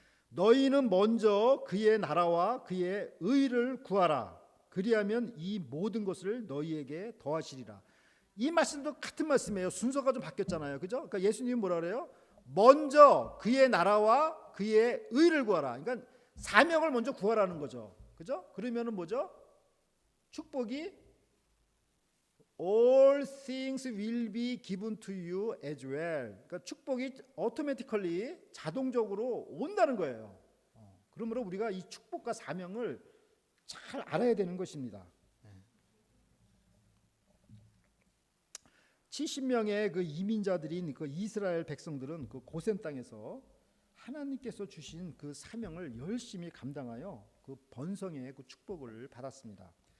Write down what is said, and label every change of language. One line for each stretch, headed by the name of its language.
Korean: 너희는 먼저 그의 나라와 그의 의를 구하라. 그리하면 이 모든 것을 너희에게 더하시리라. 이 말씀도 같은 말씀이에요. 순서가 좀 바뀌었잖아요. 그죠? 그러니까 예수님이 뭐라 그래요? 먼저 그의 나라와 그의 의를 구하라. 그러니까 사명을 먼저 구하라는 거죠. 그죠? 그러면은 뭐죠?
English: 축복이 all things will be given to you as well.
Korean: 그러니까 축복이 automatically 자동적으로 온다는 거예요. 그러므로 우리가 이 축복과 사명을 잘 알아야 되는 것입니다. 70명의 그 이민자들인 그 이스라엘 백성들은 그 고센 땅에서 하나님께서 주신 그 사명을 열심히 감당하여 그 번성의 그 축복을 받았습니다.